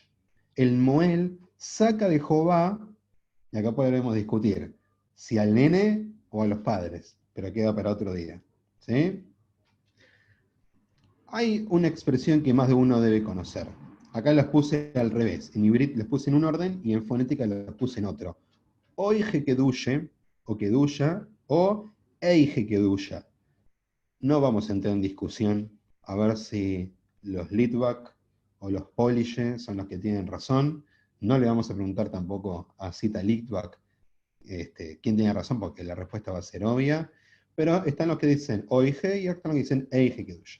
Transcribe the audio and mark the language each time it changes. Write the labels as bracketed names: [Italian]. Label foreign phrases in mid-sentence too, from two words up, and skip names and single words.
[Spanish] El Moel saca de Jehová, y acá podremos discutir, si al nene o a los padres, pero queda para otro día. ¿Sí? Hay una expresión que más de uno debe conocer. Acá las puse al revés. En hibrid las puse en un orden y en fonética las puse en otro. [Yiddish] אויגע קדושה, o קדושה, o אייגע קדושה. [Spanish] No vamos a entrar en discusión a ver si los Litvak o los Polishe son los que tienen razón. No le vamos a preguntar tampoco a Zita Litvak quién tiene razón, porque la respuesta va a ser obvia. Pero están los que dicen Oige y están los que dicen [Yiddish] אייגע קדוש.